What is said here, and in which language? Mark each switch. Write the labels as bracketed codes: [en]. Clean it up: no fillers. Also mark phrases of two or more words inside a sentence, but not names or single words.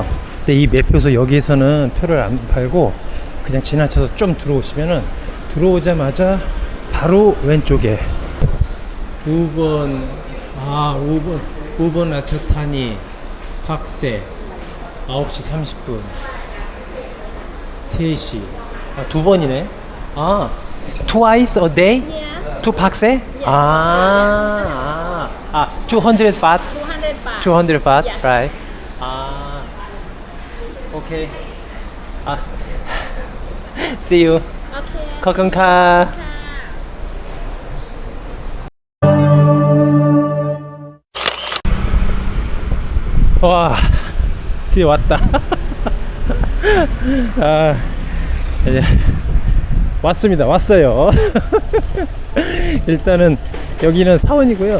[ko] 근데 이 매표소 여기에서는 표를 안 팔고 그냥 지나쳐서 좀 들어오시면은, 들어오자마자 바로 왼쪽에 5번 라차타니 학세 9시 30분 3시 두 번이네. [en] Twice a day? Yeah. To 박세? Yeah. 200 baht? 200 baht. 200 baht? Yes. Right. Okay. 아, see you. [th] โอเค 커컨카. ค่ะ [ko] 와, 드디어 왔다. 아, 이제 왔습니다. 왔어요. 일단은 여기는 사원이고요.